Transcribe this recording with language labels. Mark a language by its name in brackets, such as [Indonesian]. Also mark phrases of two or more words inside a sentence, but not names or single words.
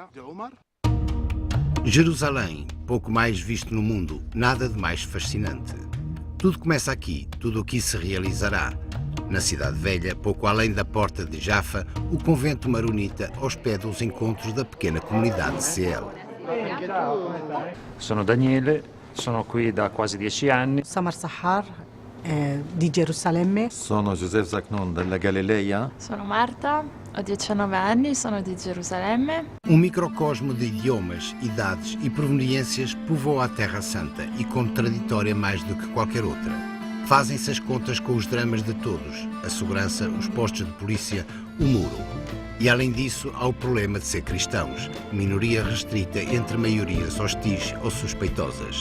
[Portuguese] Jerusalém, pouco mais visto no mundo, nada de mais fascinante. Tudo começa aqui, tudo o que se realizará. Na Cidade Velha, pouco além da porta de Jaffa, o convento maronita hospeda os encontros da pequena comunidade de Ciel. [Italian] Sono Daniele, sono qui da quasi 10 anni. Samar Sahar, di Gerusalemme. Sono Joseph Zacnon della Galileia. Sono Marta, ho 19 anni, sono di Gerusalemme. [Portuguese] Um microcosmo de idiomas, idades e proveniências povoa a Terra Santa e contraditória mais do que qualquer outra. Fazem-se as contas com os dramas de todos, a segurança, os postos de polícia, o muro. E além disso, há o problema de ser cristãos, minoria restrita entre maiorias hostis ou suspeitosas.